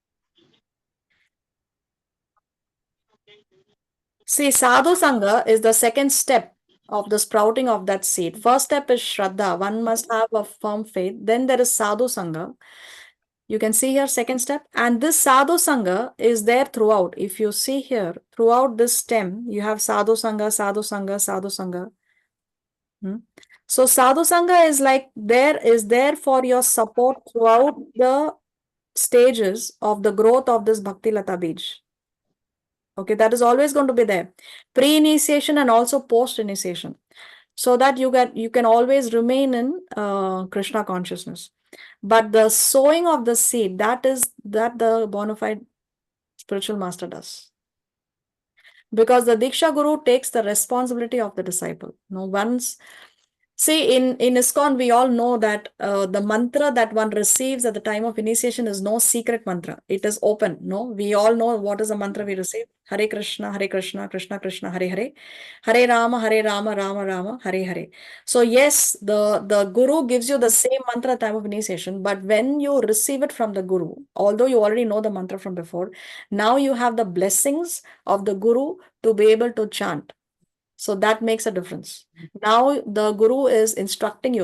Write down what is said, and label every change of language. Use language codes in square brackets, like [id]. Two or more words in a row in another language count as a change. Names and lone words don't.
[en] See, [sa] Sadhu Sangha [en] is the second step of the sprouting of that seed. First step is Shraddha. One must have a firm faith. Then there is [sa] Sadhu Sangha. [en] You can see here, second step. And this [sa] Sadhu Sangha [en] is there throughout. If you see here, throughout this stem, you have [sa] Sadhu Sangha, Sadhu Sangha, Sadhu Sangha. [en] So [sa] Sadhu Sangha [en] is like there for your support throughout the stages of the growth of this [sa] Bhakti Lata Bij. [en] Okay, that is always going to be there. Pre-initiation and also post-initiation. So that you can always remain in Krishna consciousness. But the sowing of the seed, that the bona fide spiritual master does. Because the [sa] Diksha Guru [en] takes the responsibility of the disciple. See, in ISKCON, we all know that the mantra that one receives at the time of initiation is no secret mantra. It is open. No, we all know what is the mantra we receive. [sa] Hare Krishna, Krishna Krishna, Hare Hare. Hare Rama, Rama Rama, Hare Hare. [en] So yes, the Guru gives you the same mantra at the time of initiation, but when you receive it from the Guru, although you already know the mantra from before, now you have the blessings of the Guru to be able to chant. So that makes a difference. Now the Guru is instructing you.